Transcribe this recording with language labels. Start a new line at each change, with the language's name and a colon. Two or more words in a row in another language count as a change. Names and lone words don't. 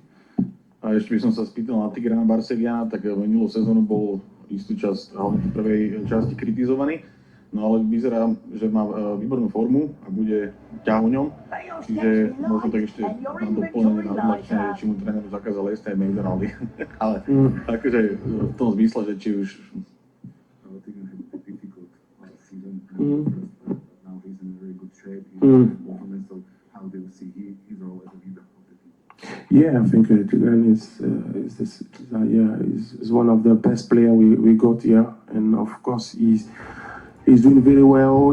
Slovak: A ešte by som sa spýtal na Tigrana Barsegiana, tak minulú sezónu bol istú časť, hlavne v prvej časti kritizovaný. No ale vyzerá, že má výbornú formu a bude ťahuňom, čiže možno tak ešte na doplnenie na odľahčenie, či mu tréner zakázal jesť aj McDonaldy. Ale akože v tom zmysle, že či už...
English: Yeah, I think Tigran is one of the best players we got here, and of course he's doing very well.